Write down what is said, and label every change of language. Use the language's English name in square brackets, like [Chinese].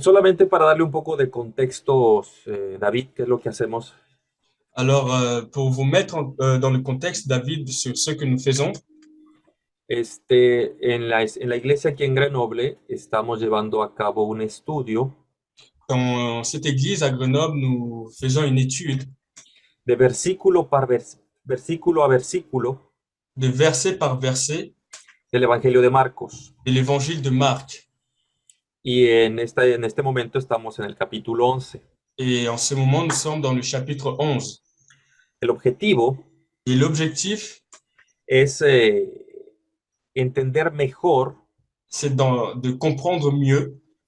[Spanish] Solamente para darle un poco de contexto, David, ¿qué es lo que hacemos? [French] Alors, pour vous mettre dans le contexte, David, sur ce que nous faisons, [Spanish] En la iglesia aquí en Grenoble estamos llevando a cabo un estudio [French] dans cette église à Grenoble, nous faisons une étude [Spanish] de versículo a versículo [French] de verset par verset [Spanish] del Evangelio de Marcos. [French] de l'évangile de Marc. [Spanish] Y en este momento estamos en el capítulo 11. [French] Et en ce moment, nous sommes dans le chapitre 11. [Spanish] El objetivo [French] Et l'objectif, [Spanish] es entender mejor [French] c'est de comprendre mieux,